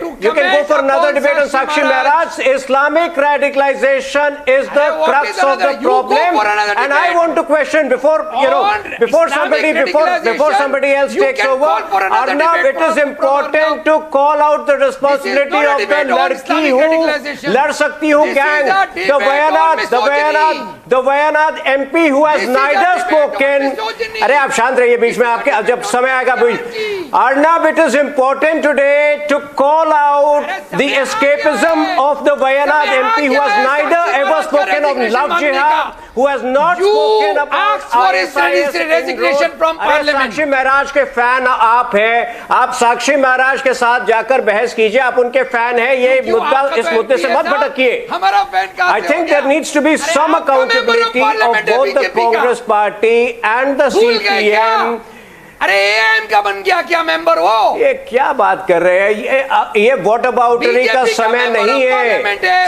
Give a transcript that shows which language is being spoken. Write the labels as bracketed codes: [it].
[en] You can go for another debate on Sakshi Maharaj. Islamic radicalization is the crux of the problem, and I want to question before somebody else takes over. Arnab, it is important to call out the responsibility of the ladki who lad sakti hu gang, the Wayanad MP who has neither spoken. [hi] अरे आप शांत रहिए, बीच में आपके जब समय आएगा। [en] Arnab, it is important today to call out the escapism of the Wayanad MP who has neither ever spoken of love jihad, who has not spoken about resignation from parliament. [hi] Sakshi Maharaj के फैन आप हैं, आप साक्षी महाराज के साथ जाकर बहस कीजिए, आप उनके फैन हैं, ये मुद्दा, इस मुद्दे से मत भटकिए। [en] I think there needs to be some accountability of both the Congress party and the CPM. [hi] अरे एएम का बन गया क्या मेंबर हो? ये क्या बात कर रहे हैं? ये वॉट अबाउटरी का समय नहीं है।